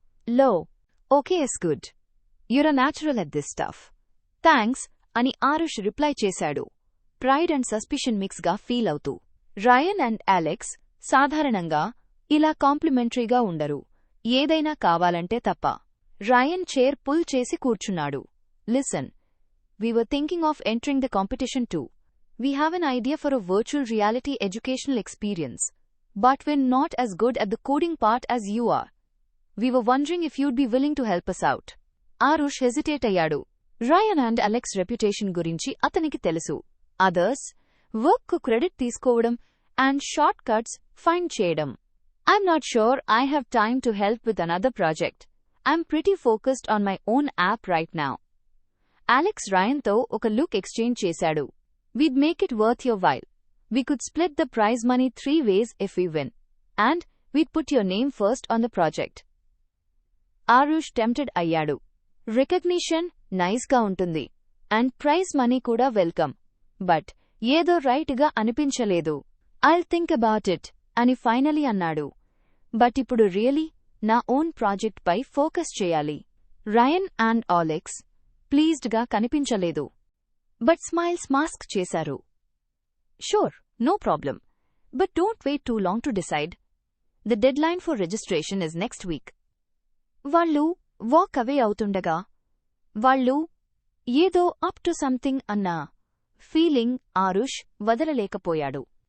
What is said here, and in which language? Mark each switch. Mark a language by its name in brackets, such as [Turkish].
[English] లో, okay is good. You're a natural at this stuff. [Telugu] Thanks అని Aarush reply చేశాడు, pride and suspicion మిక్స్గా feel అవుతూ. Rayon and Alex సాధారణంగా ఇలా కాంప్లిమెంటరీగా ఉండరు, ఏదైనా కావాలంటే తప్ప. రయన్ చైర్ పుల్ చేసి కూర్చున్నాడు. [English] Listen, we were thinking of entering the competition too. We have an idea for a virtual reality educational experience, but we're not as good at the coding part as you are. We were wondering if you'd be willing to help us out. [Telugu] Aarush hesitate అయ్యాడు. Rayon and Alex reputation గురించి అతనికి తెలుసు. Others వర్క్కు credit తీసుకోవడం and short cuts find చేయడం. [English] I'm not sure I have time to help with another project. I'm pretty focused on my own app right now. [Telugu] Alex రయన్తో ఒక look exchange చేశాడు. [English] We'd make it worth your while. We could split the prize money 3 ways if we win. And we'd put your name first on the project. [Telugu] Aarush tempted అయ్యాడు. Recognition నైస్గా ఉంటుంది and prize money కూడా welcome. But ఏదో రైట్గా అనిపించలేదు. [English] I'll think about it [Telugu] అని finally అన్నాడు. But ఇప్పుడు really నా ఓన్ ప్రాజెక్ట్ పై ఫోకస్ చేయాలి. రయన్ అండ్ అలెక్స్ ప్లీజ్డ్గా కనిపించలేదు, బట్ స్మైల్స్ మాస్క్ చేశారు. [English] Sure, no problem, but don't wait too long to decide. The deadline for registration is next week. [Telugu] వాళ్ళు walk away అవుతుండగా వాళ్ళు ఏదో up to something అన్న feeling Aarush వదలలేకపోయాడు.